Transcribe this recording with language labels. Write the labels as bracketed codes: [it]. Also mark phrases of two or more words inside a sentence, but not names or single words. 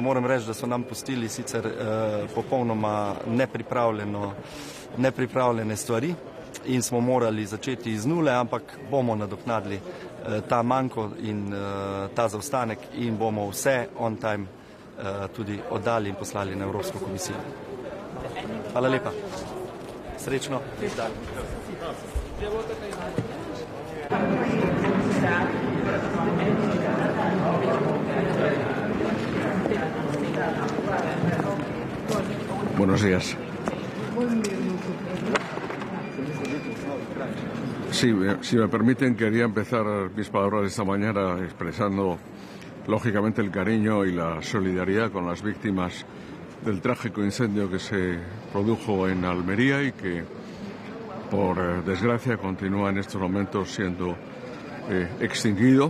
[sl] Moram reči, da so nam pustili sicer popolnoma nepripravljene stvari in smo morali začeti iz nule, ampak bomo nadoknadili ta manko in ta zaostanek in bomo vse [en] on time [sl] tudi oddali in poslali na Evropsko komisijo. Hvala lepa. Srečno. [es] Buenos días. Sí, si me permiten, quería empezar mis palabras de esta mañana expresando, lógicamente, el cariño y la solidaridad con las víctimas del trágico incendio que se produjo en Almería y que, por desgracia, continúa en estos momentos siendo extinguido.